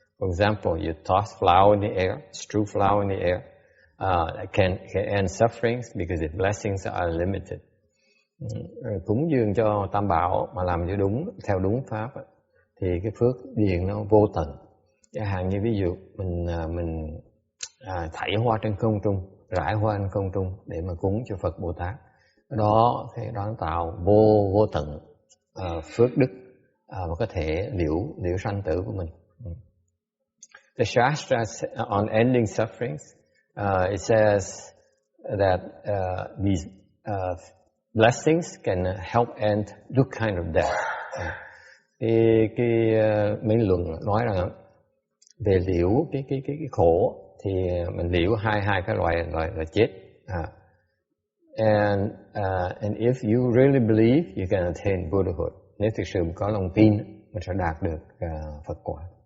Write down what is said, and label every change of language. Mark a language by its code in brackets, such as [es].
[en] For example, you toss flour in the air, strew flour in the air, it can end sufferings because its blessings are limited. [vi] Cúng dường cho Tam Bảo mà làm cho theo đúng pháp thì cái phước điền nó vô tận. Chẳng hạn như ví dụ mình thảy hoa trên không trung, rải hoa trên không trung để mà cúng cho Phật Bồ Tát. Đó nó tạo vô tận phước đức và có thể liễu sanh tử của mình. [en] The Shastra on ending sufferings, it says that these blessings can help end this kind of death. [vi] Cái Minh luận nói rằng về liễu cái khổ thì mình liễu hai cái loại chết. [en] And if you really believe, you can attain Buddhahood. [vi] Nếu thực sự có lòng tin, mình sẽ đạt được Phật quả.